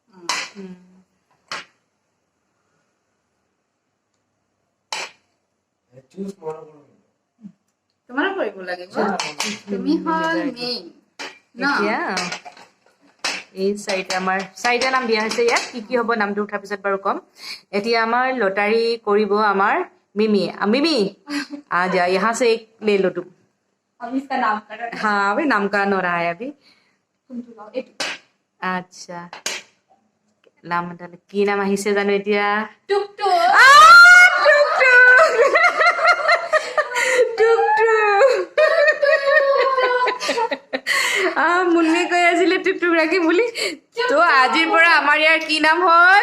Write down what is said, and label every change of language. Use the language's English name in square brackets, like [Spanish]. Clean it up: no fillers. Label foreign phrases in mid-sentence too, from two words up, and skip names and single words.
[Assamese] তোমাৰো কৰিব লাগিব, তুমি হল মেইন ন। এই 4টা আমাৰ 4টা নাম দিয়া হৈছে ইয়াত, কি হ'ব নামটো উঠাৰ পিছত বাৰু কম। এতিয়া আমাৰ লটাৰী কৰিব আমাৰ मिमी। [Hindi] मिमी आ जा, यहाँ से एक ले लो तुम। अब इसका नाम कर रहे हैं। हाँ अभी नामकरण हो रहा है अभी। [Assamese] আচ্ছা নাম তাহলে কি নাম আহিছে জানো এতিয়া? টুকটুক। মুন্মী কৈ আছিলে টুকটুক ৰাখি বুলি, তো আজিৰ পৰা আমাৰ ইয়াৰ কি নাম হ'ল?